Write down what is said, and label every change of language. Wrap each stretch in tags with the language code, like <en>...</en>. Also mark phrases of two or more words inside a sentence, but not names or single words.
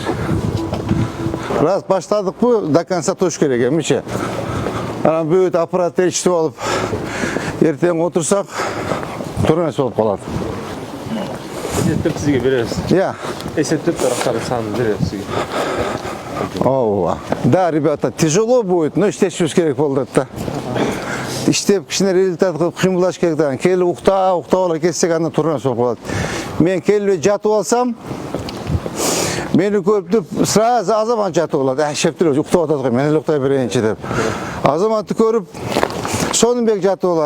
<ky>Раз баштадыкпы, до конца туш керек эмичи. Анан бүт аппарат ичип алып, эртең отурсак, туура эмес болуп калат. Эсептеп сизге беребиз. Я. Эсептеп тарактардын санын беребиз сизге. Ооба. Да,</ky> <ru>ребята, тяжело будет, но</ru> <ky>иштешибиз керек болду да. Иштеп, кичине результат кылып кыймылдаш керек да. Келип уктап кетсек андан туура эмес болуп калат. Мен келип жатып алсам, мени көрүп сразу Азамат жатып алат. Шептир, уктап атат го, мен эле уктай берейинчи деп. Азаматты көрүп, Сонунбек жатып алат.</ky>